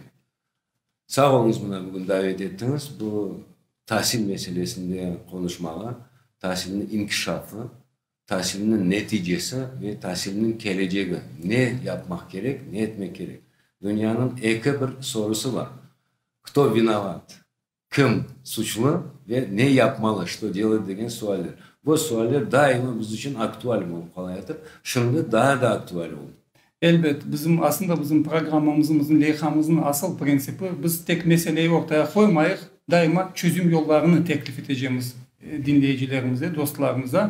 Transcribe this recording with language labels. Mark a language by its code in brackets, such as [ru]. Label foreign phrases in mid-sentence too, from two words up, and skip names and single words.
[crh] Sağ olunuz buna bugün davet ettiniz. Bu tahsil meselesinde konuşmalar, tahsilinin inkişafı, tahsilinin neticesi ve tahsilinin geleceği. Ne yapmak gerek, ne etmek gerek. Dünyanın iki bir sorusu var. [ru] Кто виноват? [crh] Kim suçlu ve ne yapmalı, [ru] что делать [crh] деген sualler. Bu sualler daima biz için aktüel olup kalayadır. Şimdi daha da aktüel oldu. Elbet bizim programımızın, leyhamızın asıl prensibi biz tek meseleyi ortaya koymayız. Daima çözüm yollarını teklif edeceğimiz dinleyicilerimize, dostlarımıza.